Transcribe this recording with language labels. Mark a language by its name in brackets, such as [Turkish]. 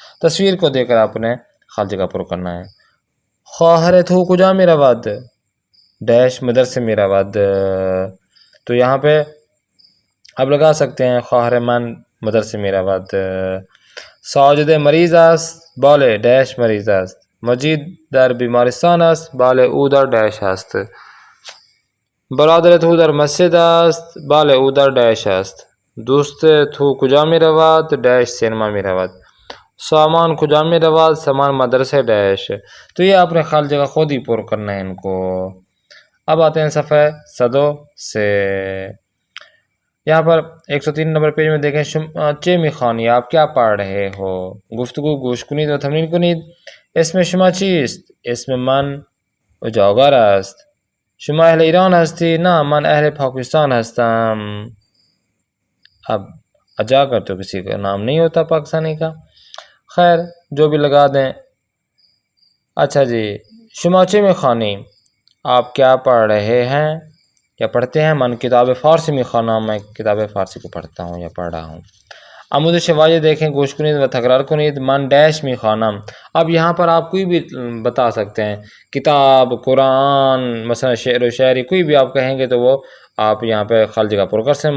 [Urdu] تصویر کو دیکھ کر آپ نے خالی جگہ پر کرنا ہے. [Persian] خواہر تو کجا می رود؟ ڈیش مدرسے می رود. [Urdu] تو یہاں پہ اب لگا سکتے ہیں [Persian] خواہر من مدرسے می رود. ساجد مریض است؟ بله ڈیش مریض است. مجید در بیمارستان است؟ بله او در ڈیش است. برادر تو در مسجد است؟ بله او در ڈیش است. دوست تو کجا می رود؟ ڈیش سینما می رود. [Urdu] سامان کو جامع رواز سامان مدرسے ڈیش. تو یہ آپ نے خالی جگہ خود ہی پر کرنا ہے ان کو. اب آتے ہیں صفحہ 102 سے. یہاں پر 103 نمبر پیج میں دیکھیں [Persian] چے میخوانی [Urdu] آپ کیا پڑھ رہے ہو. [Persian] گفتگو گوش کنید و تمرین کنید. اسم شما چیست؟ اسم من اجاگر است. شما اهل ایران هستی؟ نه من اهل پاکستان هستم. [Urdu] اب اجاگر تو کسی کا نام نہیں ہوتا پاکستانی کا، خیر جو بھی لگا دیں. اچھا جی، [Persian] شما چے میخوانی [Urdu] آپ کیا پڑھ رہے ہیں یا پڑھتے ہیں؟ [Persian] من کتاب فارسی میخوانم [Urdu] میں کتاب فارسی کو پڑھتا ہوں یا پڑھ رہا ہوں. [Persian] آموزش واضح دیکھیں گوش کنید و تکرار کنید. من ڈیش میخوانم. [Urdu] اب یہاں پر آپ کوئی بھی بتا سکتے ہیں، کتاب، قرآن، مثلا شعر و شاعری، کوئی بھی آپ کہیں گے تو وہ آپ یہاں پہ خالی جگہ پر کر سکتے ہیں.